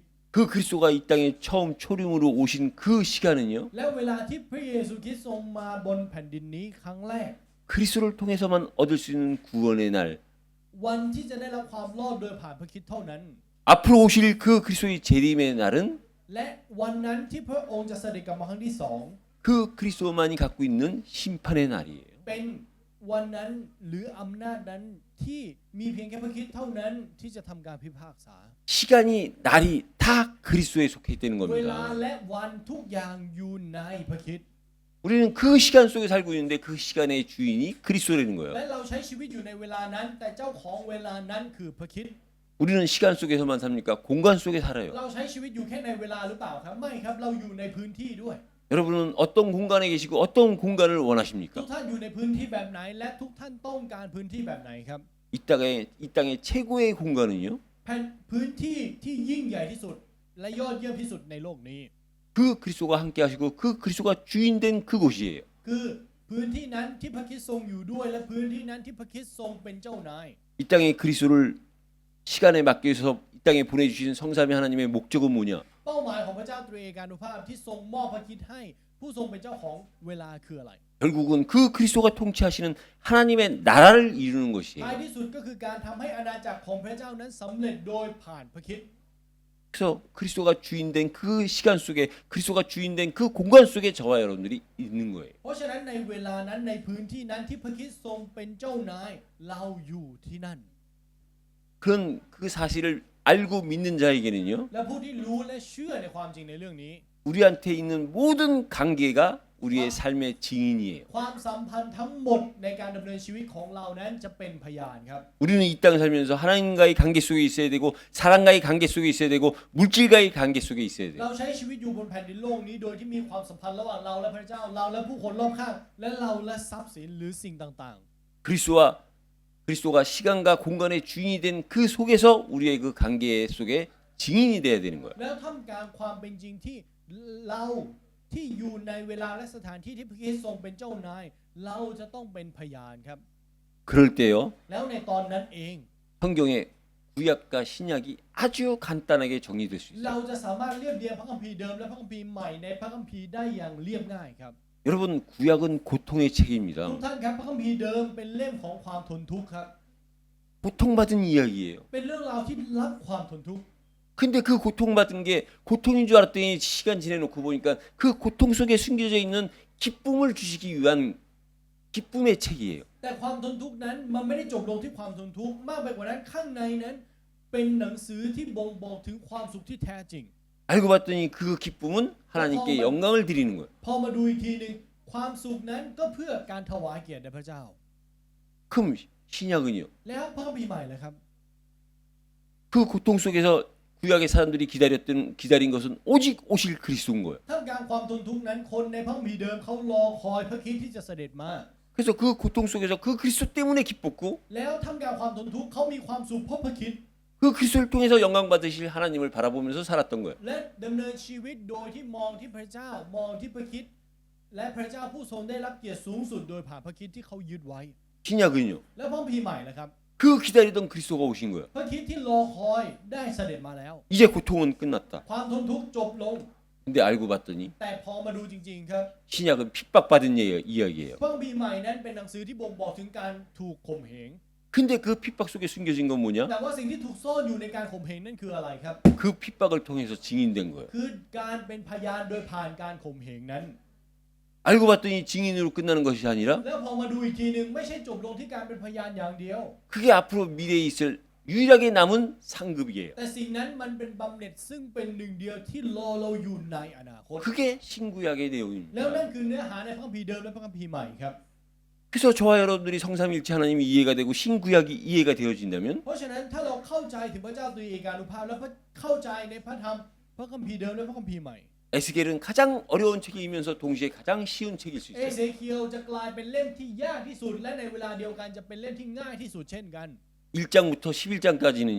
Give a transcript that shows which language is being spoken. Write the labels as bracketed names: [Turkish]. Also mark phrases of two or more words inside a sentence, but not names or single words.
[Korean] 그 그리스도가 이 땅에 처음 초림으로 오신 그 시간은요. [Thai] และเวลาที่พระเยซูคริสต์ทรงมาบนแผ่นดินนี้ครั้งแรก [Korean] 그리스도를 통해서만 얻을 수 있는 구원의 날. [Thai] วันที่จะได้รับความรอดโดยผ่านพระคริสต์เท่านั้น [Korean] 앞으로 오실 그 그리스도의 재림의 날은 [Thai] และวันนั้นที่พระองค์จะเสด็จกลับมาครั้งที่สอง [Korean] 그 그리스도만이 갖고 있는 심판의 날이에요. [Thai] เป็นวันนั้นหรืออำนาจนั้นที่มีเพียงแค่พระคริสต์เท่านั้นที่จะทำการพิพากษา [Korean] 시간이 날이 다 그리스도에 속해 있다는 [Thai] เวลา [Korean] 겁니다. [Thai] และวันทุกอย่างอยู่ในพระคริสต์ [Korean] 우리는 그 시간 속에 살고 있는데 그 시간의 주인이 그리스도라는 [Thai] และ [Korean] 거예요. [Thai] เราใช้ชีวิตอยู่ในเวลานั้น แต่เจ้าของเวลานั้นคือพระคริสต์ [Korean] 우리는 시간 속에서만 삽니까? 공간 속에 살아요. [Thai] เราใช้ชีวิตอยู่แค่ในเวลาหรือเปล่าครับไม่ครับเราอยู่ในพื้นที่ด้วย [Korean] 여러분은 어떤 공간에 계시고 어떤 공간을 [Thai] ทุก [Korean] 원하십니까? [Thai] ท่านอยู่ในพื้นที่แบบไหน และทุกท่านต้องการพื้นที่แบบไหนครับ [Korean] 이 땅의 최고의 공간은요. [Thai] แผ่นพื้นที่ที่ยิ่งใหญ่ที่สุด และยอดเยี่ยมที่สุดในโลกนี้ [Korean] 그 그리스도가 함께 하시고 그 그리스도가 주인된 그곳이에요. [Thai] คือพื้นที่นั้นที่พระคริสต์ทรงอยู่ด้วย และพื้นที่นั้นที่พระคริสต์ทรงเป็นเจ้านาย [Korean] 이 땅에 그리스도를 시간에 맡겨 주셔서 이 땅에 보내주신 성삼위 하나님의 목적은 뭐냐? [Thai] เป้าหมายของพระเจ้าตรีเอกานุภาพที่ทรงมอบพระคริสต์ให้ผู้ทรงเป็นเจ้าของเวลาคืออะไร [Korean] 결국은 그 그리스도가 통치하시는 하나님의 나라를 이루는 [Thai] ท้าย [Korean] 것이에요. [Thai] ที่สุดก็คือการทำให้อาณาจักรของพระเจ้านั้นสำเร็จโดยผ่านพระคริสต์ [Korean] 그래서 그리스도가 주인된 그 시간 속에 그리스도가 주인된 그 공간 속에 저와 여러분들이 있는 거예요. [Thai] เพราะฉะนั้นในเวลานั้นในพื้นที่นั้นที่พระคริสต์ทรงเป็นเจ้านายเราอยู่ที่นั่น [Korean] 그런 그 사실을 알고 믿는 자에게는요. [Thai] และผู้ที่รู้และเชื่อในความจริงในเรื่องนี้ [Korean] 우리한테 있는 모든 관계가 우리의 삶의 증인이에요. [Thai] ความสัมพันธ์ทั้งหมดในการดำเนินชีวิตของเรานั้นจะเป็นพยานครับ [Korean] 우리는 이 땅을 살면서 하나님과의 관계 속에 있어야 되고 사람과의 관계 속에 있어야 되고 물질과의 관계 속에 있어야 돼요. [Thai] เราใช้ชีวิตอยู่บนแผ่นดินโลกนี้โดยที่มีความสัมพันธ์ระหว่างเราและพระเจ้าเราและผู้คนรอบข้างและเราและทรัพย์สินหรือสิ่งต่าง [Korean] 그리스도가 시간과 공간의 주인이 된 그 속에서 우리의 그 관계 속에 증인이 돼야 되는 거예요. [Thai] ๆ แล้วท่ามกลางความเป็นจริงที่เราที่อยู่ในเวลาและสถานที่ที่พระคริสต์ทรงเป็นเจ้านายเราจะต้องเป็นพยานครับ [Korean] 그럴 때요. [Thai] แล้วในตอนนั้นเอง [Korean] 성경의 구약과 신약이 아주 간단하게 정리될 수 [Thai] เรา [Korean] 있어요. [Thai] จะสามารถเรียบเรียงพระคัมภีร์เดิมและพระคัมภีร์ใหม่ในพระคัมภีร์ได้อย่างเรียบง่ายครับ [Korean] 여러분 구약은 고통의 책입니다. [Thai] ทุกท่านครับพระคัมภีร์เดิมเป็นเล่มของความทนทุกข์ครับ [Korean] 고통받은 이야기예요. [Thai] เป็นเรื่องราวที่รับความทนทุกข์ [Korean] 근데 그 고통받은 게 고통인 줄 알았더니 시간 지내놓고 보니까 그 고통 속에 숨겨져 있는 기쁨을 주시기 위한 기쁨의 책이에요. [Thai] แต่ความทนทุกข์นั้นมันไม่ได้จบลงที่ความทนทุกข์มากไปกว่านั้นข้างในนั้นเป็นหนังสือที่บ่งบอกถึงความสุขที่แท้จริง [Korean] 알고 봤더니 그 기쁨은 하나님께 영광을 드리는 거예요. [Thai] พอมาดูอีกทีหนึ่งความสุขนั้นก็เพื่อการถวายเกียรติแด่พระเจ้า [Korean] 그럼 신약은요? [Thai] แล้วพระคัมภีร์ใหม่เลยครับ [Korean] 그 고통 속에서 구약의 사람들이 기다린 것은 오직 오실 그리스도인 거예요. [Thai] ท่ามกลางความทนทุกข์นั้นคนในพระคัมภีร์เดิมเขารอคอยพระคริสต์ที่จะเสด็จมา [Korean] 그래서 그 고통 속에서 그 그리스도 때문에 기뻤고 [Thai] แล้วท่ามกลางความทนทุกข์เขามีความสุขเพราะพระคริสต์ [Korean] 그 그리스도를 통해서 영광 받으실 하나님을 바라보면서 살았던 거예요. [Thai] และดำเนินชีวิตโดยที่มองที่พระเจ้ามองที่พระคริสต์และพระเจ้าผู้ทรงได้รับเกียรติสูงสุดโดยผ่านพระคริสต์ที่เขายึดไว้ [Korean] 신약은요? [Thai] แล้วพระคัมภีร์ใหม่นะครับ [Korean] 그 기다리던 그리스도가 오신 거예요. [Thai] พระคริสต์ที่รอคอยได้เสด็จมาแล้ว [Korean] 이제 고통은 끝났다. [Thai] ความทนทุกข์จบลง [Korean] 근데 알고 봤더니 [Thai] แต่พอมาดูจริงๆครับ [Korean] 신약은 핍박받은 이야기예요. [Thai] พระคัมภีร์ใหม่นั้นเป็นหนังสือที่บ่งบอกถึงการถูกข่มเหง [Korean] 근데 그 핍박 속에 숨겨진 건 뭐냐? [Thai] แต่ว่าสิ่งที่ถูกซ่อนอยู่ในการข่มเหงนั่นคืออะไรครับ [Korean] 그 핍박을 통해서 증인된 거예요. [Thai] คือการเป็นพยานโดยผ่านการข่มเหงนั้น [Korean] 알고 봤더니 증인으로 끝나는 것이 아니라 [Thai] แล้วพอมาดูอีกทีหนึ่งไม่ใช่จบลงที่การเป็นพยานอย่างเดียว [Korean] 그게 앞으로 미래에 있을 유일하게 남은 상급이에요. [Thai] แต่สิ่งนั้นมันเป็นบำเหน็จซึ่งเป็นหนึ่งเดียวที่รอเราอยู่ในอนาคต [Korean] 그게 신구약의 [Thai] แล้ว [Korean] 내용입니다. [Thai] นั่นคือเนื้อหาในพระคัมภีร์เดิมและพระคัมภีร์ใหม่ครับ [Korean] 그래서 저와 여러분들이 성삼일체 하나님이 이해가 되고 신구약이 이해가 되어진다면 [Thai] เพราะฉะนั้นถ้าเราเข้าใจถึงพระเจ้าโดยเอกานุภาพและเข้าใจในพระธรรมพระคัมภีร์เดิมและพระคัมภีร์ใหม่ [Korean] 에스겔은 가장 어려운 책이면서 동시에 가장 쉬운 책일 수 [Thai] เอ [Korean] 있어요. [Thai] เซเคียวจะกลายเป็นเล่มที่ยากที่สุดและในเวลาเดียวกันจะเป็นเล่มที่ง่ายที่สุดเช่นกัน [Korean] 1장부터 11장까지는요.